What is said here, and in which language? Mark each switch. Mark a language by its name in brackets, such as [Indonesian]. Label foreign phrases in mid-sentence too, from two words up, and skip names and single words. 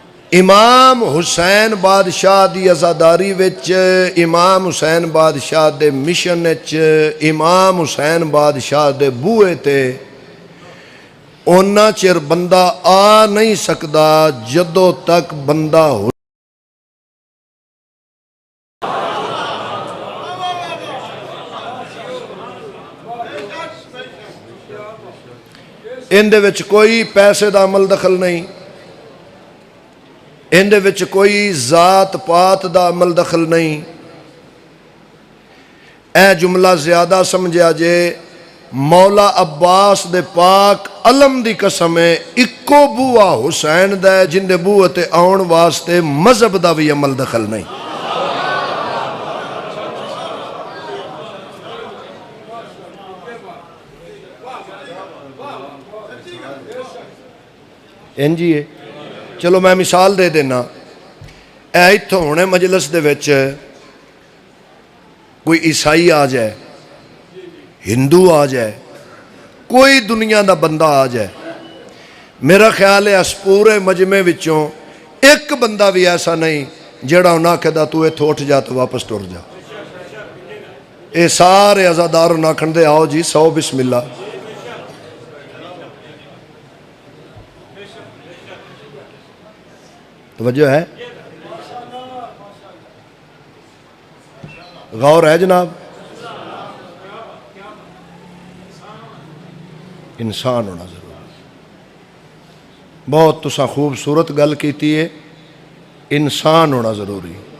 [Punjabi] امام حسین بادشاہ دی عزاداری وچ، امام حسین بادشاہ دے مشن وچ، امام حسین بادشاہ دے بوئے تے اونا چر بندہ آ نہیں سکدا جدوں تک بندہ اندے وچ کوئی پیسے دا عمل دخل نہیں، اندے وچ کوئی ذات پات دا عمل دخل نہیں۔ اے جملہ زیادہ سمجھا جے، مولا عباس دے پاک علم دی قسم ہے، اکو بوا حسین دا ہے جن دے بوہ تے آن واسطے مذہب دا بھی عمل دخل نہیں۔ انجی ہے، چلو میں مثال دے دینا، اے اتھو ہونے مجلس دے وچ کوئی عیسائی آ جائے، ہندو آ جائے، کوئی دنیا دا بندہ آ جائے، میرا خیال ہے اس پورے مجمع وچوں ایک بندہ بھی ایسا نہیں جڑا انہاں کہدا تو ایتھوں اٹھ جا تو واپس ٹر جا۔ اے سارے عزادار انہاں کھندے آؤ جی 100 [Arabic] بسم اللہ۔ [Punjabi] توجہ ہے، غور ہے جناب؟ انسان ہونا ضروری، بہت تساں خوبصورت گل کیتی ہے، انسان ہونا ضروری۔